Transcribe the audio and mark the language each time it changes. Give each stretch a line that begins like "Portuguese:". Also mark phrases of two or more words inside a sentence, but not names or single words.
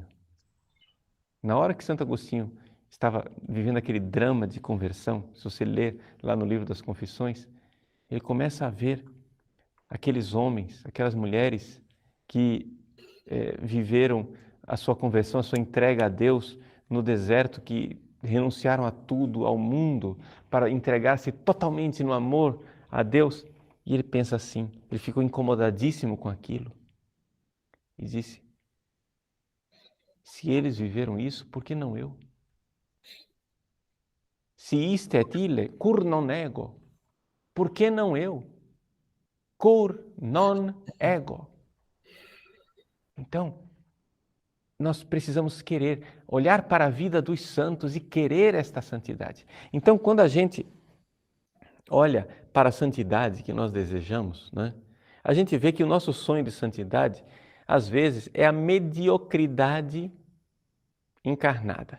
Portuguese: Na hora que Santo Agostinho estava vivendo aquele drama de conversão, se você ler lá no livro das Confissões, ele começa a ver aqueles homens, aquelas mulheres que viveram a sua conversão, a sua entrega a Deus no deserto, que renunciaram a tudo, ao mundo, para entregar-se totalmente no amor a Deus. E ele pensa assim, ele ficou incomodadíssimo com aquilo e disse, se eles viveram isso, por que não eu?
Latin: Se iste et ille, cur non ego,
Portuguese: por que não eu?
Latin: Cur non ego.
Portuguese: Então, nós precisamos querer, olhar para a vida dos santos e querer esta santidade. Então, quando a gente olha para a santidade que nós desejamos, né, a gente vê que o nosso sonho de santidade, às vezes, é a mediocridade encarnada.